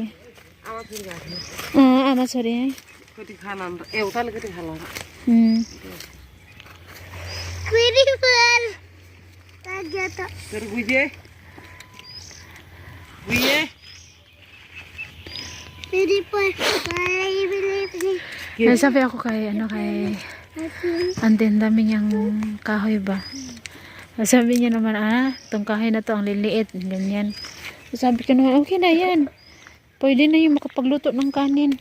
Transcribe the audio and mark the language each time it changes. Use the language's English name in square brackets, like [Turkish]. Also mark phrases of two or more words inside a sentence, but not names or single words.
[Nepali] आमा छोरी गएको आमा छोरी है कति खाना एउटाले कति खाना [English] Beautiful. Tagata. [Nepali] तर बुझे बुझे [English] Beautiful. [Filipino] Ay, sabi ako kay ante, ang dami niyang kahoy ba. Sabi niya naman, itong kahoy na to ang liliit, ganyan. Sabi ko naman, okay na yan. Pwede na yung makapagluto ng kanin.